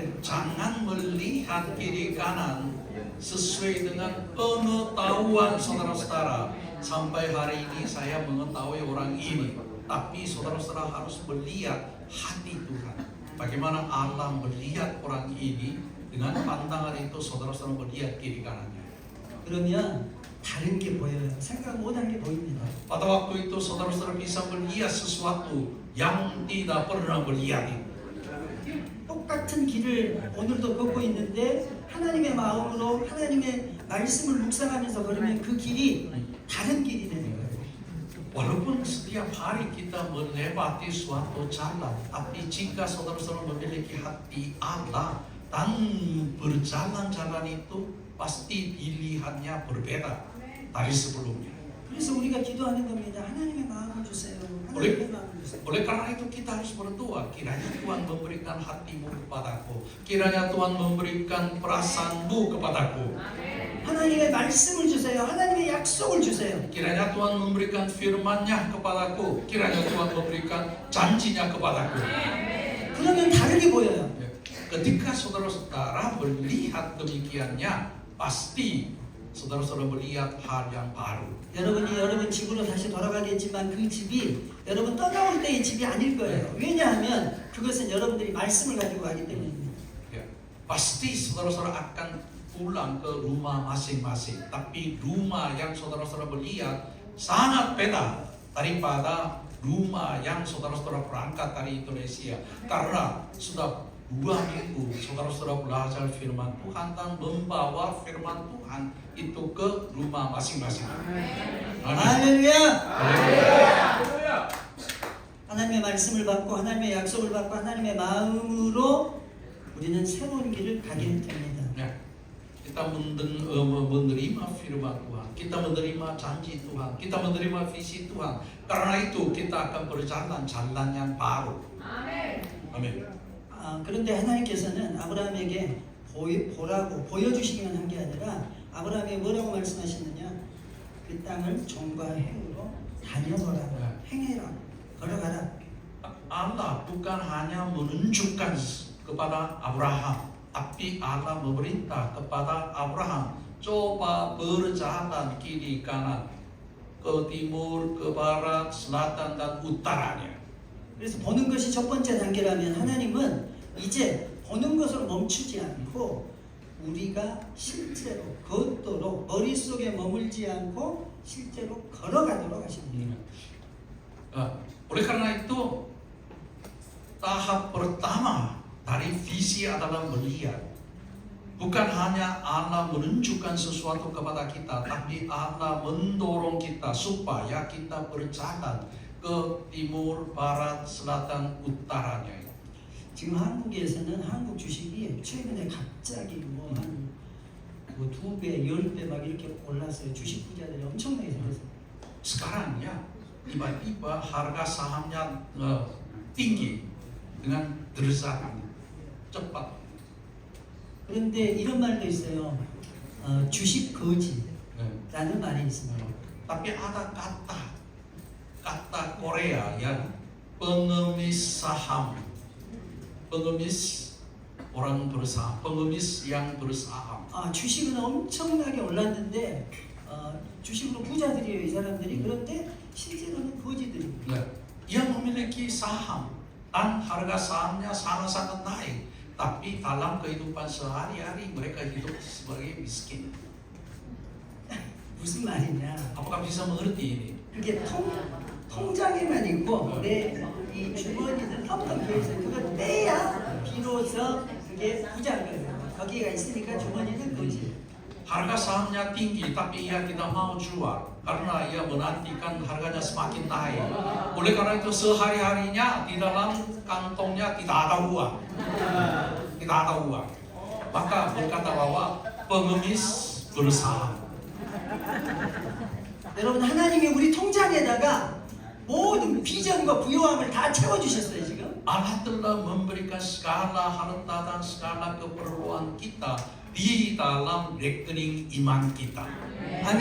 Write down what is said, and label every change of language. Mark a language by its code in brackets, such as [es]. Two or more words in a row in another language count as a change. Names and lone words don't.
[id] jangan melihat kiri kanan sesuai dengan pengetahuan saudara-saudara. Sampai hari ini saya mengetahui orang ini, tapi saudara-saudara harus melihat hati Tuhan. Bagaimana Allah melihat orang ini, dengan pandangan itu saudara-saudara melihat kiri kanannya. [ko] 그러면 다른 게 보여요. 생각 못한 게 보입니다. [id] Pada waktu itu saudara-saudara bisa melihat sesuatu yang tidak pernah melihat itu. [ko] 똑같은 길을 오늘도 걷고 있는데 하나님의 마음으로 하나님의 말씀을 묵상하면서 걸으면 그 길이 다른 길이 되는 거예요. [id] Walaupun setiap hari kita melewati suatu jalan, tapi jika saudara-saudara memiliki hati Allah dan berjalan-jalan itu pasti pilihannya berbeda dari sebelumnya. [ko] 그래서 우리가 기도하는 겁니다. 하나님의 마음을 주세요. 하나님의 마음을 주세요. [id] Oleh karena itu kita harus berdoa, kiranya Tuhan memberikan hatimu kepadaku, kiranya Tuhan memberikan perasaanmu kepadaku, [ko] 하나님의 말씀을 주세요. 하나님의 약속을 주세요. [id] kiranya Tuhan memberikan firman-Nya kepadaku, kiranya Tuhan memberikan janjinya kepadaku. [ko] 그러면 다르게 보여요. [id] Ketika saudara-saudara melihat demikiannya, pasti saudara-saudara melihat hal yang baru. [ko] 여러분이 여러분 집으로 다시 돌아가겠지만 그 집이 여러분 떠나올 때의 집이 아닐 거예요. 왜냐하면 그것은 여러분들이 말씀을 가지고 가기 때문입니다. [id] Ya, pasti saudara-saudara akan pulang ke rumah masing-masing. Tapi rumah yang saudara-saudara melihat sangat beda daripada rumah yang saudara-saudara berangkat dari Indonesia. Karena sudah 2 minggu saudara-saudara belajar firman Tuhan dan membawa firman Tuhan itu ke rumah masing-masing. [ko] 할렐루야! 하나님의 말씀을 받고 하나님의 약속을 받고 하나님의 마음으로 우리는 새로운 길을 가게 됩니다. [id] Ya, kita menerima firman Tuhan, kita menerima janji Tuhan, kita menerima visi Tuhan. Karena itu kita akan berjalan jalan yang baru. Amin. [ko] 그런데 하나님께서는 아브라함에게 보라고 보여주시기만 한 게 아니라 아브라함에게 뭐라고 말씀하시느냐, 그 땅을 종과 행으로 다녀보라, 행해라, 걸어가라. [id] Allah bukan hanya menunjukkan kepada Abraham, tapi Allah memerintah kepada Abraham, coba berjalan kiri kanan, ke timur, ke barat, selatan dan utaranya. [ko] 그래서 보는 것이 첫 번째 단계라면 하나님은 이제 보는 것으로 멈추지 않고 우리가 실제로 걷도록 머릿속에 머물지 않고 실제로 걸어가도록 하십니다. [id] Oleh karena itu tahap pertama dari visi adalah melihat. Bukan hanya Allah menunjukkan sesuatu kepada kita, tapi Allah mendorong kita supaya kita berjalan ke timur, barat, selatan, utaranya. [ko] 지금 한국에서는 한국 주식이 최근에 갑자기 뭐한 2배, 10배 막 이렇게 올랐어요. 주식 부자들이 엄청나게 생겼어요. [id] Sekarang ya, tiba-tiba harga sahamnya tinggi dengan derajat cepat. [ko] 그런데 이런 말도 있어요. 주식 거지라는 말이 있습니다. [id] Tapi ada kata Korea yang pengemis saham, pengemis orang bersaham, pengemis yang bersaham. [ko] 주식은 엄청나게 올랐는데 주식으로 부자들이에요, 이 사람들이. 그런데 실제로는 거지들입니다. [id] Yang memiliki saham dan harga sahamnya sangat-sangat naik, tapi dalam kehidupan sehari-hari mereka hidup sebagai miskin. [ko] 무슨 말이냐? [id] Apakah bisa mengerti ini? [ko] 그게 통장에만 있고 내 이 주머니는 텅텅 비어있어요. 그거 떼야 비로소 그게 부자인 거예요. 거기가 있으니까 주머니는 거지. [id] Harga sahamnya tinggi, tapi ia tidak mau jual karena ia menantikan harganya semakin naik. Oleh karena itu sehari-harinya di dalam kantongnya tidak ada uang, tidak ada uang. Maka berkata bahwa pengemis bersaham. [ko] 여러분, 하나님이 우리 통장에다가 모든 비전과 부요함을 다 채워주셨어요 지금. [id] Allah telah memberikan segala harta dan segala keperluan kita di dalam rekening iman kita. [ko] 아멘.